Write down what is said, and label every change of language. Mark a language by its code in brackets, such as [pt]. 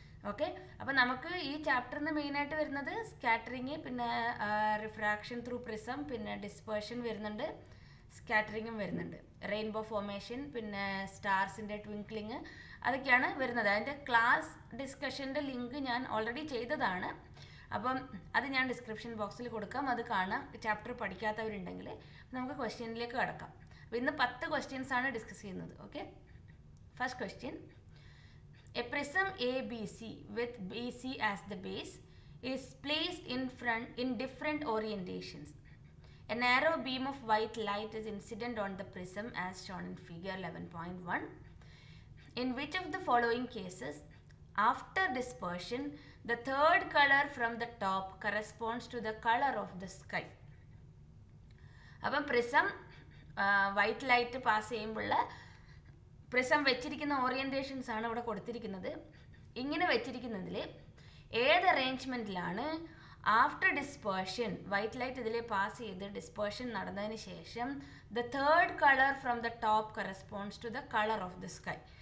[ml] Okay, അപ്പം നമുക്ക് ഈ ചാപ്റ്ററിന് മെയിനായിട്ട് വരുന്നത് സ്കാറ്ററിങ്, പിന്നെ റിഫ്രാക്ഷൻ ത്രൂ പ്രിസം, പിന്നെ ഡിസ്പേർഷൻ വരുന്നുണ്ട്, സ്കാറ്ററിങ്ങും വരുന്നുണ്ട്, റെയിൻബോ ഫോർമേഷൻ, പിന്നെ സ്റ്റാർസിൻ്റെ ട്വിങ്ക്ലിങ്, അതൊക്കെയാണ് വരുന്നത്. അതിൻ്റെ ക്ലാസ് ഡിസ്കഷൻ്റെ ലിങ്ക് ഞാൻ ഓൾറെഡി ചെയ്തതാണ്. അപ്പം അത് ഞാൻ ഡിസ്ക്രിപ്ഷൻ ബോക്സിൽ കൊടുക്കാം, അത് കാണാം. ചാപ്റ്റർ പഠിക്കാത്തവരുണ്ടെങ്കിൽ നമുക്ക് ക്വസ്റ്റ്യനിലേക്ക് കടക്കാം. അപ്പോൾ ഇന്ന് 10 ക്വസ്റ്റ്യൻസ് ആണ് ഡിസ്കസ് ചെയ്യുന്നത്. [en] Okay, first question: A prism ABC with BC as the base is placed in different orientations. A narrow beam of white light is incident on the prism as shown in figure 11.1. In which of the following cases, after dispersion, the third color from the top corresponds to the color of the sky? [ml] അപ്പം prism white light pass ചെയ്യുമ്പോൾ prism വെച്ചിരിക്കുന്ന orientations ആണ് ഇവിടെ കൊടുത്തിരിക്കുന്നത്. ഇങ്ങനെ വെച്ചിരിക്കുന്നതിൽ ഏത് അറേഞ്ച്മെൻറ്റിലാണ് [en] after dispersion [ml] white light ഇതിൽ pass ചെയ്ത് ഡിസ്പേർഷൻ നടന്നതിന് ശേഷം [en] The third colour from the top corresponds to the colour of the sky?